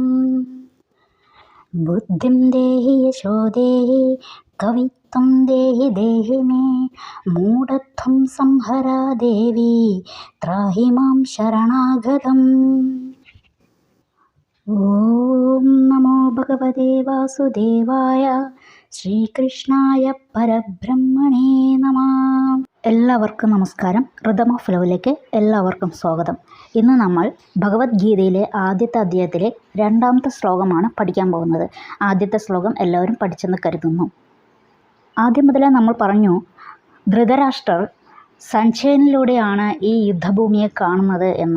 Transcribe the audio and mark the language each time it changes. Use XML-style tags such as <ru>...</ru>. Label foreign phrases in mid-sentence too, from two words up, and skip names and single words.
<sa>बुद्धिं देहि यशो देहि कवित्वं देहि देहि मे मूढत्वं संहरा देवी त्राहि मां शरणागतम्। ഓം നമോ ഭഗവതേ വാസുദേവായ ശ്രീകൃഷ്ണായ പരബ്രഹ്മണേ നമഃ.</sa> <ml>എല്ലാവർക്കും നമസ്കാരം. റിതം ഓഫ് ലവിലേക്ക് എല്ലാവർക്കും സ്വാഗതം. ഇന്ന് നമ്മൾ ഭഗവത്ഗീതയിലെ ആദ്യത്തെ അധ്യായത്തിലെ 2ാമത്തെ ശ്ലോകമാണ് പഠിക്കാൻ പോകുന്നത്. ആദ്യത്തെ ശ്ലോകം എല്ലാവരും പഠിച്ചെന്ന് കരുതുന്നു. ആദ്യം മുതലേ നമ്മൾ പറഞ്ഞു, ധൃതരാഷ്ട്രർ സഞ്ജയനിലൂടെയാണ് ഈ യുദ്ധഭൂമിയെ കാണുന്നത് എന്ന്.</ml>